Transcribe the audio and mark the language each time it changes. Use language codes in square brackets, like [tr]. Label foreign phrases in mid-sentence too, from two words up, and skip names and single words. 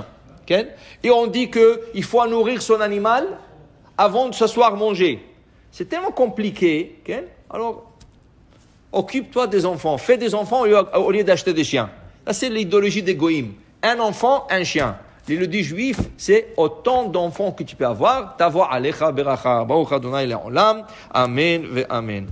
[fr] Et on dit qu'il faut nourrir son animal avant de s'asseoir manger. C'est tellement compliqué. Alors, occupe-toi des enfants. Fais des enfants au lieu d'acheter des chiens. Ça, c'est l'idéologie des goïms. Un enfant, un chien. L'idéologie juif, c'est autant d'enfants que tu peux avoir. [he] תבוא עליך ברכה. ברוך אדוני לעולם. אמן ואמן.